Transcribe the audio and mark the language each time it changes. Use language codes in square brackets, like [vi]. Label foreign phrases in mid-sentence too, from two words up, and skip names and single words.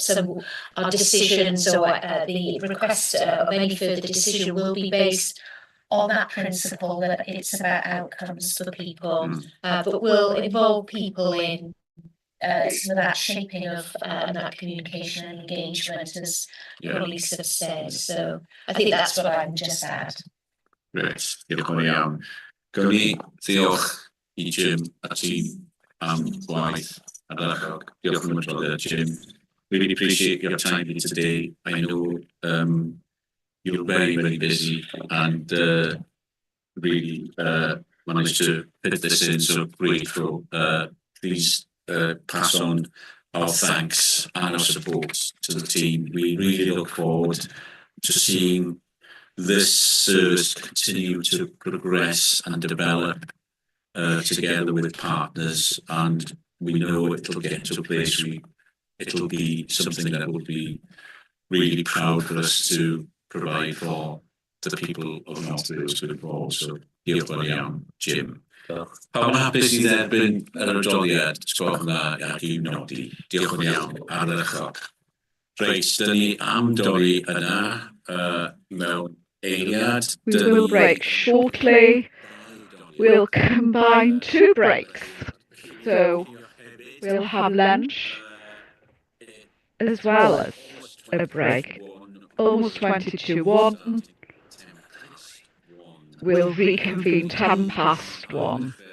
[en] So our decisions or the request of any further decision will be based on that principle that it's about outcomes for people, but will involve people in some of that shaping of and that communication and engagement, as colleagues have said. So I think that's what I would just add. [cy] Reit, diolch yn iawn. Gawn ni ddiolch I Jim a tîm am gwaith ardderchog. Diolch yn fawr, Jim. [en] Really appreciate your time here today. I know you're very, very busy and really managed to fit this in, so grateful. Please pass on our thanks and our support to the team. We really look forward to seeing this service continue to progress and develop together with partners, and we know it'll get to a place where it'll be something that will be really proud for us to provide for the people of North Wales going forward. [cy] So diolch yn iawn, Jim. Pawb yn hapus I dderbyn yr adroddiad, sgwelwch yn dda ac i'w nodi. Diolch yn iawn, ardderchog. Reit, dyn ni am dorri yna mewn eiliad. [en] We will break shortly. We'll combine 2 breaks. So we'll have lunch as well as a break. Almost 20 to 1. We'll reconvene 1:10.